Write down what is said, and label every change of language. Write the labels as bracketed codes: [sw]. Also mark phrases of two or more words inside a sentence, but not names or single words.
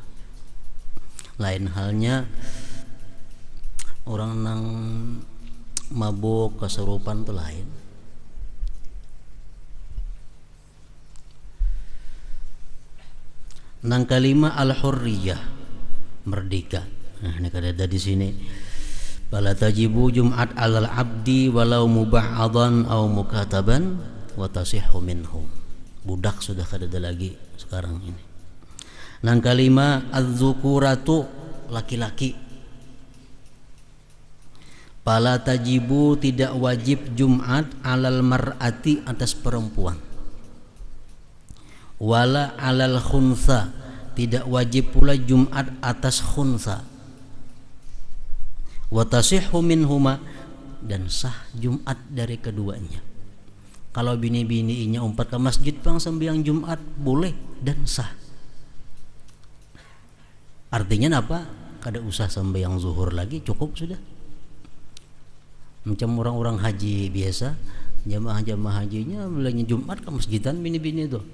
[bjn] Lain halnya orang nang mabuk, kesurupan tuh lain. Nang kelima, al-hurriyah, merdeka. Nah ini kada ada di sini. [ar] فلا تجب الجمعة على العبد ولو مبعضا أو مكاتبا وتصح منهم. [bjn] Budak sudah kada ada lagi sekarang ini. Nang kelima, az-zukuratu, laki-laki. [ar] فلا تجب, [bjn] tidak wajib Jumat [ar] على المرأة, [bjn] atas perempuan. [ar] ولا على الخنثى, [bjn] tidak wajib pula Jumat atas khunsa. [ar] وتصح منهما, [bjn] dan sah Jumat dari keduanya. Kalau bini-bininya umpat ke masjid pang sembahyang Jumat boleh dan sah. Artinya apa? Kada usah sembahyang zuhur lagi, cukup sudah. Macam orang-orang haji biasa, jamaah-jamaah hajinya bilangnya Jumat ke masjidan bini-bini itu.